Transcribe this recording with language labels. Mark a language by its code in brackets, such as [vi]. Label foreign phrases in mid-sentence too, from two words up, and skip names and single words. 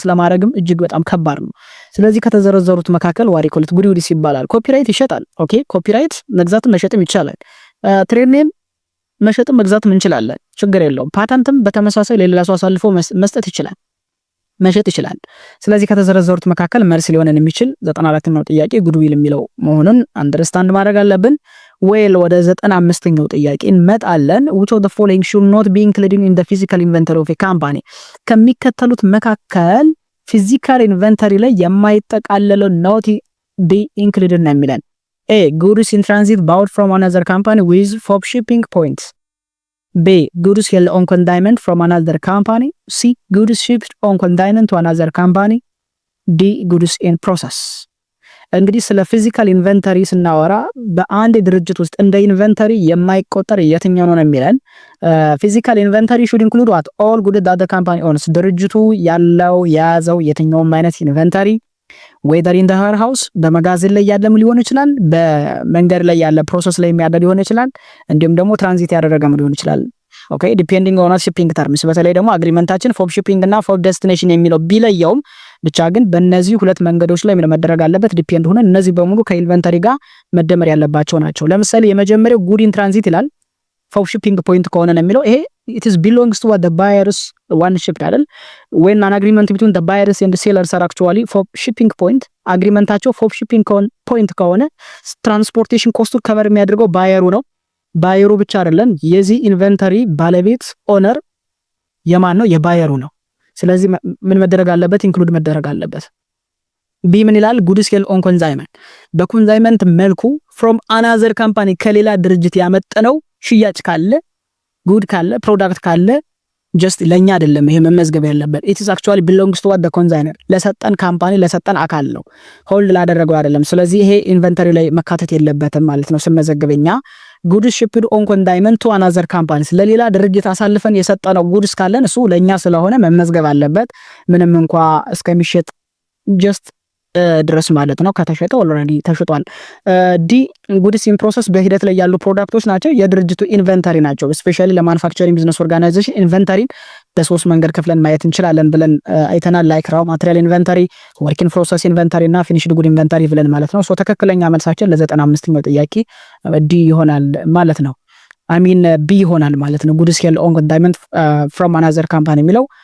[am] ለማድረግም እጅግ በጣም ከባድ ነው። ስለዚህ ከተዘረዘሩት መካከል ዋሪኮሊት ጉድዊል ይባላል። ኮፒራይት ይሸጣል። ኦኬ ኮፒራይት መግዛትም መሸጥም ይቻላል። [en] trade name [am] መሸጥም መግዛትም እንችላለን፣ ችግር የለውም። ፓተንትም በተመሳሳይ ለሌላ ሰው አሳልፎ መስጠት ይችላል፣ መሸጥ ይችላል። ስለዚህ ከተዘረዘሩት መካከል መልስ ሊሆነን የሚችል 94ኛው ጥያቄ ጉድዊል የሚለው መሆኑን አንደርስታንድ ማድረግ አለብን። ዌል ወደ 95ኛው ጥያቄ እንመጣለን። [en] which of the following should not be included in the physical inventory of a company? [am] ከሚከተሉት መካከል [en] physical inventory [am] ላይ የማይጠቃለለው [en] not be included [am] ነው የሚለን። [en] A goods in transit bought from another company with FOB shipping points. B. Goods held on consignment from another company. C. Goods shipped on consignment to another company. D. Goods in process. [am] እንግዲህ ስለ ፊዚካል ኢንቨንተሪ ስናወራ በአንድ ድርጅት ውስጥ እንደ ኢንቨንተሪ የማይቆጠር የትኛው ነው የሚለን? [en] physical inventory should include what? all goods that the company owns. [am] ድርጅቱ ያለው የያዘው የትኛውም አይነት ኢንቨንተሪ [en] whether in the warehouse [am] በመጋዘን ላይ ያለም ሊሆን ይችላል፣ በመንገድ ላይ ያለ ፕሮሰስ ላይ የሚያደርግ ሊሆን ይችላል፣ እንዲሁም ደግሞ ትራንዚት ያደረገም ሊሆን ይችላል። [en] okay depending on shipping terms። [am] በተለይ ደግሞ አግሪመንታችን [en] for shipping [am] እና [en] for destination [am] የሚለው ቢለየውም ብቻ ግን በእነዚህ ሁለት መንገዶች ላይ ምን መደረግ አለበት? ዲፔንድ ሆነ እነዚህ በሙሉ ከኢንቨንተሪ ጋር መደመር ያለባቸው ናቸው። ለምሳሌ የመጀመሪያው [en] good in transit [am] ይላል። [en] for shipping point [am] ከሆነ ነው የሚለው ይሄ [en] it is belongs to what the buyers one shipped [am] አይደል? [en] when an agreement between the buyers and the sellers are actually for shipping point [am] አግሪመንታቸው [en] for shipping point [am] ከሆነ ትራንስፖርቴሽን ኮስቱ ከቨር የሚያደርገው ባየሩ ነው። ባየሩ ብቻ አይደለም፣ የዚህ ኢንቨንተሪ ባለቤት ኦነር የማን ነው? የባየሩ ነው። ስለዚህ ምን መደረግ አለበት? ኢንክሉድ መደረግ አለበት። ቢ ምን ይላል? [en] goods held on consignment [am] በኮንሳይንመንት መልኩ [en] from another company [am] ከሌላ ድርጅት ያመጣነው ሽያጭ ካለ ጉድ ካለ ፕሮዳክት ካለ ጀስት ለኛ አይደለም ይሄ መመዝገብ ያለበት። [en] it is actually belongs to what the consigner [am] ለሰጠን ካምፓኒ ለሰጠን አካል ነው፣ ሆልድ ላደረገው አይደለም። ስለዚህ ይሄ ኢንቨንተሪ ላይ መካተት የለበትም ማለት ነው ስመዘግበኛ። ጉድስ [en] shipped on consignment to another company [am] ለሌላ ድርጅት አሳልፈን የሰጠነው ጉድስ ካለን እሱ ለኛ ስለሆነ መመዝገብ አለበት፣ ምንም እንኳን እስከሚሸጥ ጀስት ድረስ ማለት ነው። ከተሸጠ ኦልሬዲ ተሽጧል። [en] D goods in process [am] በሂደት ላይ ያሉ ፕሮዳክቶች ናቸው፣ የድርጅቱ ኢንቨንተሪ ናቸው። ስፔሻሊ ለማኑፋክቸሪንግ [en] business organization [am] ኢንቨንተሪን በሶስት መንገድ ከፍለን ማየት እንችላለን ብለን አይተናል። [en] like raw material inventory, work in process inventory [am] እና [en] finished good inventory [am] ብለን ማለት ነው። ሶ ትክክለኛ መልሳችን ለ95ኛው ጥያቄ ዲ ይሆናል ማለት ነው። [en] I mean [am] ቢ ይሆናል ማለት ነው። [en] goods held on consignment from another company [am] የሚለው